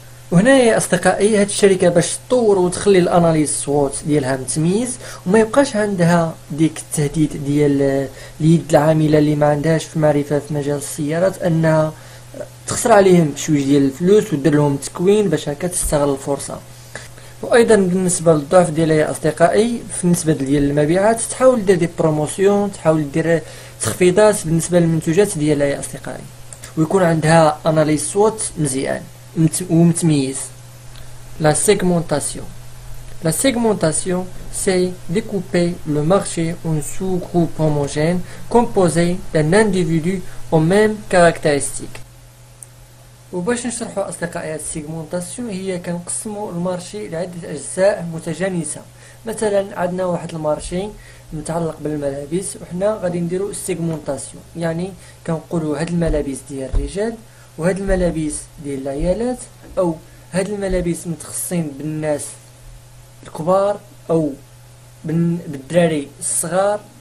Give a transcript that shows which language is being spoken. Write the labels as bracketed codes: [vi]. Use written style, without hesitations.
[ar] وهنا يا اصدقائي هاد الشركه باش تطور وتخلي الاناليز صوت ديالها متميز، وما يبقاش عندها ديك التهديد ديال اليد العامله اللي ما عندهاش في معرفه في مجال السيارات، انها تخسر عليهم شويه ديال الفلوس ودير لهم تكوين باش هكا تستغل الفرصه. وايضا بالنسبه للضعف ديالها يا اصدقائي في النسبه ديال المبيعات، تحاول دير دي بروموسيون، تحاول دير تخفيضات بالنسبه للمنتوجات ديالها يا اصدقائي، ويكون عندها اناليز صوت مزيان ومتميز. [fr] La segmentation. La segmentation, c'est découper le marché en sous-groupes homogènes composés d'un individu aux mêmes caractéristiques. [ar] وباش نشرحوا اصدقائي هاد السيغمونطاسيون، هي كنقسموا المارشي لعده اجزاء متجانسه. مثلا عندنا واحد المارشي متعلق بالملابس، وحنا غادي نديروا السيغمونطاسيون، يعني كنقولوا هاد الملابس ديال الرجال وهاد الملابس ديال العيالات، او هاد الملابس متخصصين بالناس الكبار او بالدراري الصغار.